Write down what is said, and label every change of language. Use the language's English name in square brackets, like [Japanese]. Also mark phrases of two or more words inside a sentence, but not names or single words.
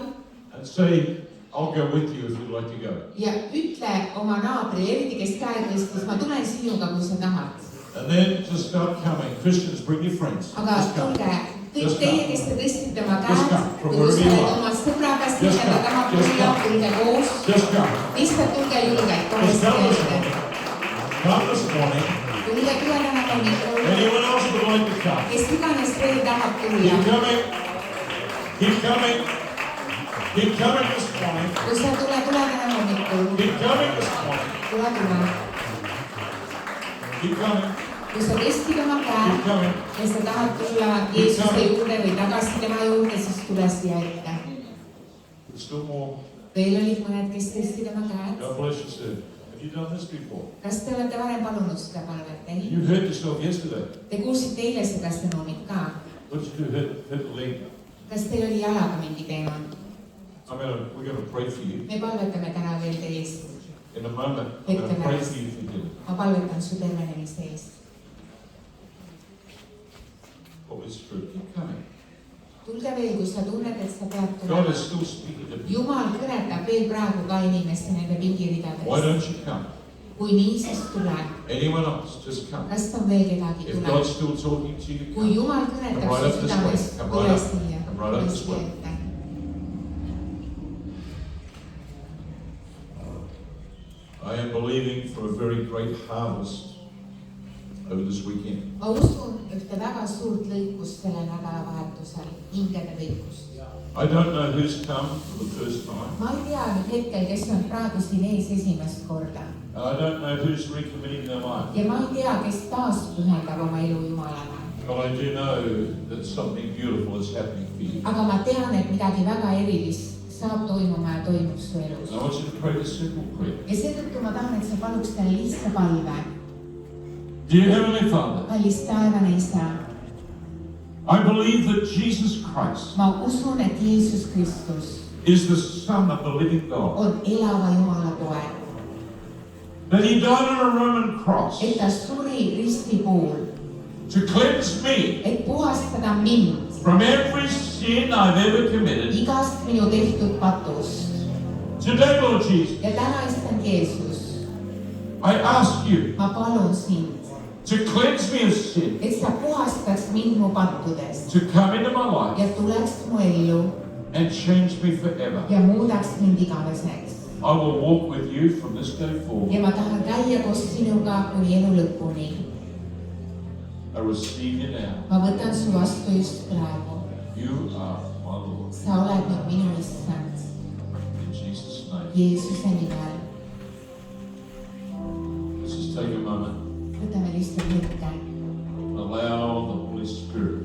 [English] and say, I'll go with you if you'd like to go. [Estonian] ja ütle oma naabrile, eriti kes käe tõstis, ma tulen sinuga, kui sa tahad. [English] And then just start coming. Christians, bring your friends. [Estonian] Aga [English] Just come. [Estonian] tulge, kõik teie, kes te tõstite oma [English] Just [Estonian] käed, [English] come. From [Estonian] kui [English] wherever [Estonian] sa [English] you [Estonian] oled [English] are. [Estonian] oma sõbraga [English] Just [Estonian] siin, [English] come. [Estonian] ta tahab [English] Just [Estonian] tulla, [English] come. [Estonian] tulge koos. [English] Just come. [Estonian] Lihtsalt tulge julgelt, kohe [English] Just come this [Estonian] ette. [English] morning. Come this morning. [Estonian] Tulge täna hommikul, [English] Anyone else would like to come? [Estonian] kes iganes veel tahab [English] Keep [Estonian] tulla. [English] coming. Keep coming. Keep coming this morning. [Estonian] Kui sa tule täna hommikul, [English] Keep coming this morning. [Estonian] tule. [English] Keep coming. [Estonian] kui sa tõstid oma [English] Keep [Estonian] käe [English] coming. [Estonian] ja sa tahad tulla Jeesuse juurde või tagasi tema juurde, siis tule siia ette. [English] There's still more. [Estonian] Veel olid mõned, kes tõstsid oma käed. [English] God bless you, sir. Have you done this before? [Estonian] Kas te olete varem palunud seda palvet? Ei? [English] You heard yourself yesterday. [Estonian] Te kuulsite eile seda sõnumit ka. [English] What did you do? Hit the leg. [Estonian] Kas teil oli jalaga mingi teema? [English] We're going to pray for you. [Estonian] Me palvetame täna veel teie eest. [English] In a moment, I'm going to pray for you for healing. [Estonian] Ma palvetan su tervenemise eest. [English] Holy Spirit, keep coming. [Estonian] Tulge veel, kui sa tunned, et sa pead [English] God [Estonian] tulema. [English] is still speaking to people. [Estonian] Jumal kõnetab veel praegu ka inimeste nende [English] Why [Estonian] pingiridades. [English] don't you come? [Estonian] Kui nii, siis tule. [English] Anyone else, just come. [Estonian] Kas on veel kedagi [English] If [Estonian] tule? [English] God's still talking to you, [Estonian] Kui [English] come. [Estonian] Jumal [English] Come [Estonian] kõnetab [English] right [Estonian] su [English] up this way. [Estonian] südames, [English] Come [Estonian] tule [English] right up. [Estonian] siia. [English] Come right up [Estonian] Tule [English] this [Estonian] siia [English] way. [Estonian] ette. [English] I am believing for a very great harvest over this weekend. [Estonian] Ma usun ühte väga suurt lõikust sellel nädalavahetusel, hingede lõikust. [English] I don't know who's come for the first time. [Estonian] Ma ei tea nüüd hetkel, kes on praegu siin ees esimest korda. [English] And I don't know who's recommitting their life. [Estonian] Ja ma ei tea, kes taas pühendab oma elu Jumalale. [English] But I do know that something beautiful is happening for you. [Estonian] Aga ma tean, et midagi väga erilist saab toimuma ja toimub su elus. [English] And I want you to pray this simple prayer. [Estonian] Ja seetõttu ma tahan, et sa paluks talle lihtsa palve. [English] Dear Heavenly Father, [Estonian] Kallis taevane isa, [English] I believe that Jesus Christ [Estonian] ma usun, et Jeesus Kristus [English] is the Son of the living God. [Estonian] on elava Jumala poeg. [English] That He died on a Roman cross [Estonian] Et ta suri risti pool, [English] to cleanse me [Estonian] et puhastada mind [English] from every sin I've ever committed. [Estonian] igast minu tehtud patust. [English] Today, Lord Jesus, [Estonian] Ja täna, issand Jeesus, [English] I ask you [Estonian] ma palun sind, [English] to cleanse me of sin, [Estonian] et sa puhastaks mind mu pattudest [English] to come into my life [Estonian] ja tuleks mu ellu [English] and change me forever. [Estonian] ja muudaks mind igaveseks. [English] I will walk with you from this day forward. [Estonian] Ja ma tahan käia koos sinuga kuni elu lõpuni. [English] I receive you now. [Estonian] Ma võtan su vastu just praegu. [English] You are my Lord. [Estonian] Sa oled nüüd minu issand, [English] In Jesus' name. [Estonian] Jeesuse nimel. [English] Let's just take a moment [Estonian] Võtame lihtsalt hetke [English] and allow the Holy Spirit